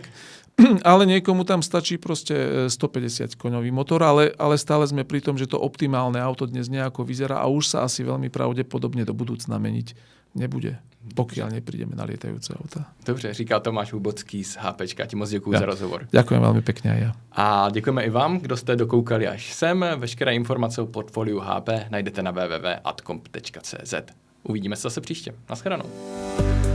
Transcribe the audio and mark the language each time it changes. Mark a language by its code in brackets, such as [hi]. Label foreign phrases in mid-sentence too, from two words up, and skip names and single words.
[sk] Ale niekomu tam stačí proste 150-koňový motor, ale stále sme pri tom, že to optimálne auto dnes nejako vyzerá a už sa asi veľmi pravdepodobne do budúcna meniť nebude, pokiaľ neprídeme na lietajúce auta. [cs] Dobře, říká Tomáš Hubocký z HPčka. Ti moc děkuju za rozhovor. [sk] Ďakujem veľmi pekne aj ja. [cs] A děkujeme i vám, kdo jste dokoukali až sem. Veškeré informace o portfoliu HP najdete na www.atcomp.cz. Uvidíme se zase příště. Naschledanou.